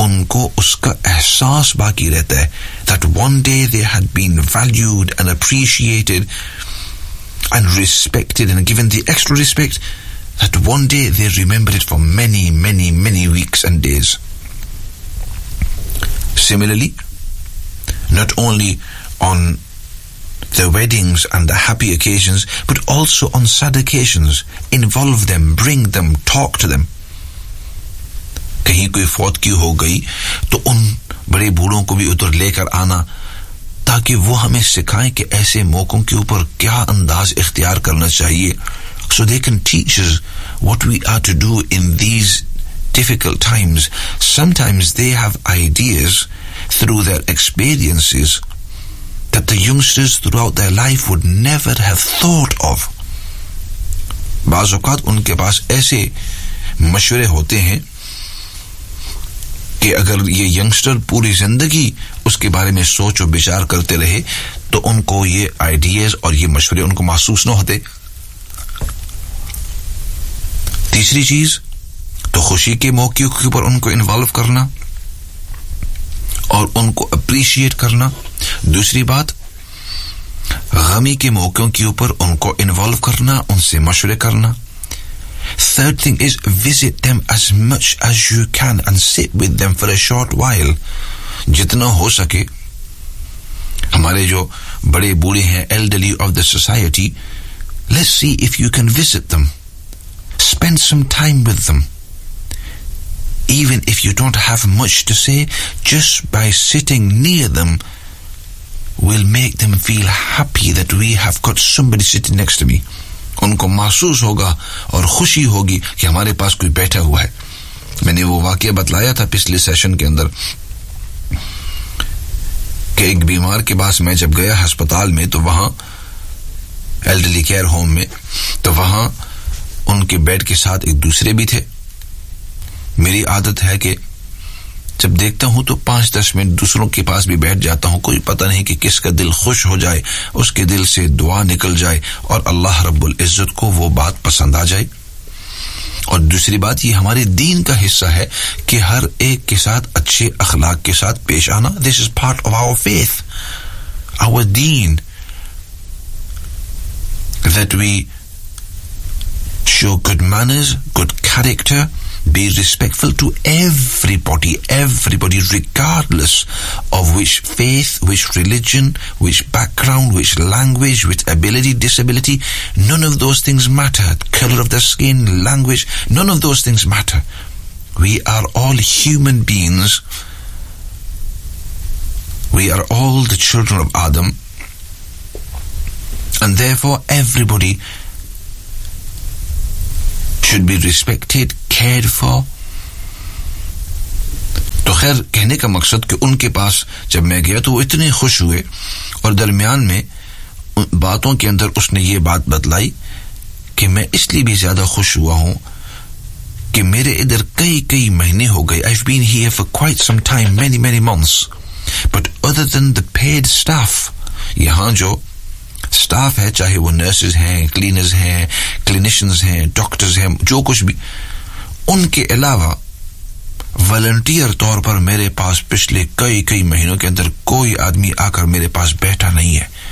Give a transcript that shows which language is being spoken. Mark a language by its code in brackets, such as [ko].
[hi] unko uska ehsaas baki rehta hai [en] that one day they had been valued and appreciated and respected and given the extra respect that one day they remembered it for many, many, many weeks and days. Similarly, not only on the weddings and the happy occasions, but also on sad occasions, involve them, bring them, talk to them. [hi] कहीं कोई फौत की हो गई तो उन बड़े बूढ़ों को भी उधर लेकर आना ताकि वो हमें सिखाएं कि ऐसे मौकों के ऊपर क्या अंदाज इख्तियार करना चाहिए. [en] So they can teach us what we are to do in these difficult times. Sometimes they have ideas through their experiences that the youngsters throughout their life would never have thought of. [hi] बाज़ोकात उनके पास ऐसे मशवरे होते हैं कि अगर ये youngster पूरी जिंदगी उसके बारे में सोच और विचार करते रहे तो उनको ये आइडियाज और ये मशवरे उनको महसूस न होते. तीसरी चीज तो खुशी के मौके के ऊपर उनको इन्वॉल्व करना और उनको अप्रिशिएट करना. दूसरी बात गमी के मौकों के ऊपर उनको इन्वॉल्व करना, उनसे मशवरे करना. [en] Third thing is visit them as much as you can and sit with them for a short while. [hi] Jitna ho sake, hamare jo bade boodhe hain, [en] elderly of the society, let's see if you can visit them. Spend some time with them. Even if you don't have much to say, just by sitting near them will make them feel happy that we have got somebody sitting next to me. [hi] उनको महसूस होगा और खुशी होगी कि हमारे पास कोई बैठा हुआ है. मैंने वो वाकया बतलाया था पिछले सेशन के अंदर कि एक बीमार के पास मैं जब गया अस्पताल में तो वहां एल्डरली केयर होम में तो वहां उनके बेड के साथ एक दूसरे भी थे. मेरी आदत है कि जब देखता हूं तो 5-10 मिनट दूसरों के पास भी बैठ जाता हूं. कोई पता नहीं कि किसका दिल खुश हो जाए, उसके दिल से दुआ निकल जाए और अल्लाह रब्बुल इज्जत को वो बात पसंद आ जाए. और दूसरी बात, ये हमारे दीन का हिस्सा है कि हर एक के साथ अच्छे अखलाक के साथ पेश आना. [en] This is part of our faith, our दीन, that we show good manners, good character. Be respectful to everybody, everybody, regardless of which faith, which religion, which background, which language, which ability, disability. None of those things matter. Color of the skin, language, none of those things matter. We are all human beings. We are all the children of Adam. And therefore, everybody should be respected, cared for. [hi] तो खैर कहने का मकसद कि उनके पास जब मैं गया तो वो इतने खुश हुए और दरमियान में बातों के अंदर उसने ये बात बतलाई कि मैं इसलिए भी ज्यादा खुश हुआ हूं कि मेरे इधर कई कई महीने हो गए. [en] I've been here for quite some time, many many months. But other than the paid staff, [hi] यहां जो स्टाफ है, चाहे वो नर्सेज हैं, क्लीनर्स हैं, क्लिनिशियंस हैं, डॉक्टर्स हैं, जो कुछ भी, उनके अलावा वॉलंटियर तौर पर मेरे पास पिछले कई कई महीनों के अंदर कोई आदमी आकर मेरे पास बैठा नहीं है.